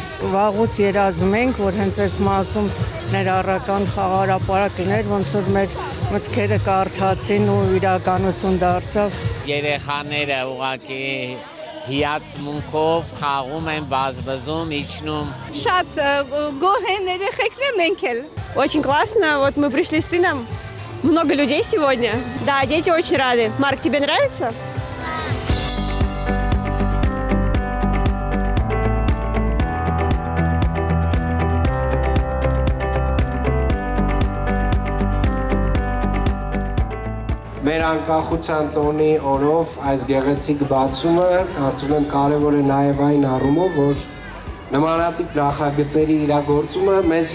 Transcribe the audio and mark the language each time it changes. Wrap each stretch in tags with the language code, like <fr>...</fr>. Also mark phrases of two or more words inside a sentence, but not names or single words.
<hy>Վաղուց երազում ենք, որ հենց այս մասում ներառական խաղարապարակ լիներ, ոնց որ մեր մտքերը կարդացին ու իրականություն դարձավ։ Երեխաները ուղղակի հիացմունքով խաղում են, բազբզում, իջնում։ Շատ գոհ են երեխեքները, մենք էլ։</hy> <ru>Очень классно, вот мы пришли с сыном, много людей сегодня. Да, дети очень рады. Марк, тебе нравится?</ru> <hy>Մեր անկախության տոնի օրով այս գեղեցիկ բացումը կարծում եմ կարևոր է նաև այն առումով, որ նմանատիպ նախագծերի իրագործումը մեզ</hy>